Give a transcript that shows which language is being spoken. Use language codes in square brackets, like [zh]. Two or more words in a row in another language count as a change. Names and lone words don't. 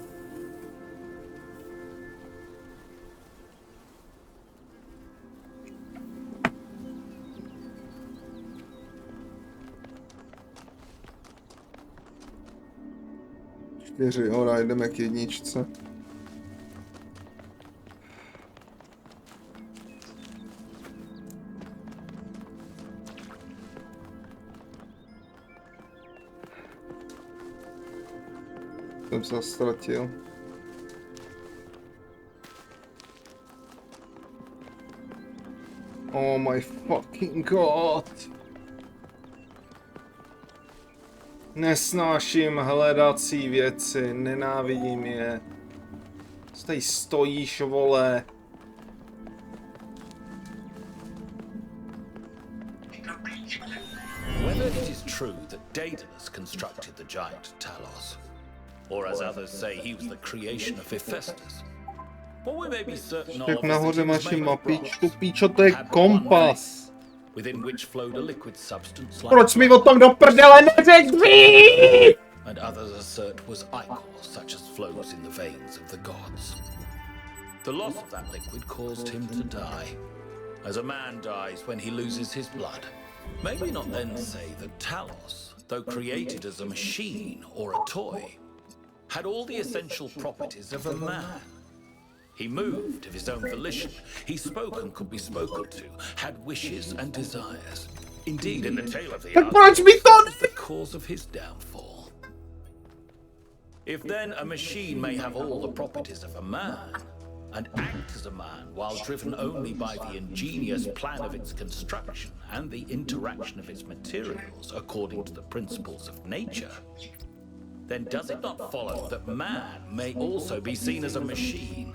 [cs] Čtyři, hora, jdeme k jedničce. Jsem se ztratil. [en] Oh my fucking god. [cs] Nesnáším hledací věci, nenávidím je. Co tady stojíš, vole? [en] Whether it is true that Daedalus constructed the giant Talos, or as others say he was the creation of Hephaestus, what we may be certain of [cs] Tak [en] is that [cs] nahoře [en] he [cs] máš [en] was made of [cs] mapičku, [en] bronze, [cs] píčo, to je [en] had but one [cs] kompas. [en] face, within which flowed a liquid substance like [cs] Proč mi o [en] blood, [cs] tom do prdele neřekli? [en] and others assert was ichor, such as flows in the veins of the gods. The loss of that liquid caused him to die, as a man dies when he loses his blood. May we not then say that Talos, though created as a machine or a toy, had all the essential properties of a man? He moved of his own volition, he spoke and could be spoken to, had wishes and desires. Indeed, in the tale of the [cs] Tak proč mi to [en] was the cause of his downfall. If then a machine may have all the properties of a man, and act as a man while driven only by the ingenious plan of its construction and the interaction of its materials according to the principles of nature, then does it not follow that man may also be seen as a machine?